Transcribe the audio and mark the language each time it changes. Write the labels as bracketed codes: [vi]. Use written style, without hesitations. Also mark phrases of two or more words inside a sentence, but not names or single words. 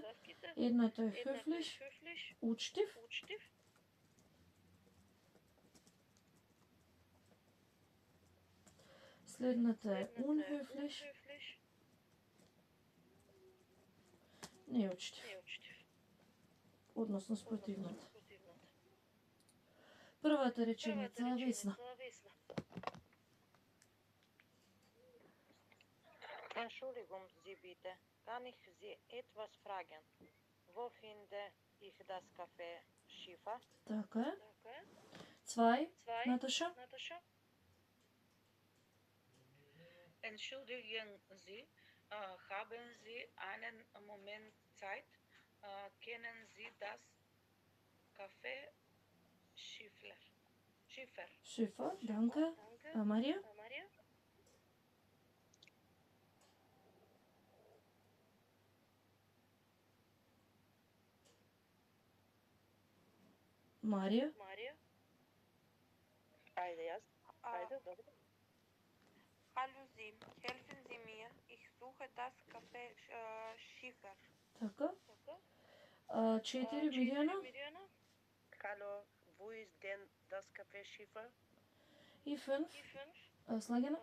[mk] Едната е höflich, учтив. Следната е unhöflich, неучтив. Односно спротивната. Првата реченица е Весна. [de] Entschuldigung, Sie bitte. Kann ich Sie etwas fragen? Wo finde ich das Café Schiffer? [mk] Така е. [de] Zwei, Наташа. Entschuldigen Sie, haben Sie einen Moment Zeit? Kennen Sie das Café Schiffer? Schiffer, danke. [mk] Марија. Марија. Ајде јас. Ајде, добро. [de] Hallo Sie, helfen Sie mir. Ich suche das Café Schiffer. [mk] Така. 4, Мирјана. [de] Hallo, wo ist denn das Café Schiffer? [mk] И 5, Слагена.